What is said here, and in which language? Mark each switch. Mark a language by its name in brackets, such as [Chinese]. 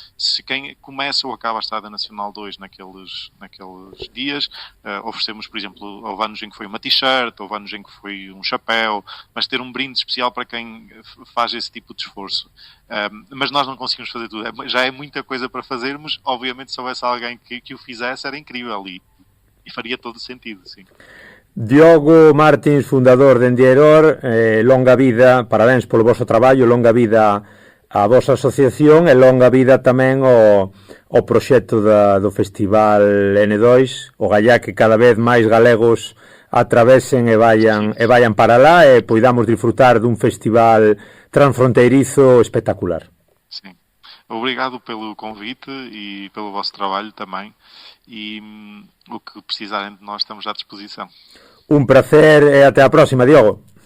[Portuguese] Se quem começa ou acaba a Estrada Nacional 2 naqueles dias, oferecemos, por exemplo, houve anos em que foi uma t-shirt, houve anos em que foi um chapéu, mas ter um brinde especial para quem faz esse tipo de esforço. Mas nós não conseguimos fazer tudo. Já é muita coisa para fazermos. Obviamente, se houvesse alguém que o fizesse, era incrível e faria todo o sentido, sim. [Galician] Diogo Martins, fundador de Endieror, longa vida, parabéns polo vosso traballo, longa vida a vosa asociación e longa vida tamén o proxecto do Festival N2, o gallá que cada vez máis galegos atravesen e vayan para lá e poidamos disfrutar dun festival transfronteirizo espectacular. [Portuguese] Sim. Obrigado pelo convite e pelo vosso trabalho também, e o que precisarem de nós estamos à disposição. [Galician] Un placer e até a próxima, Diogo.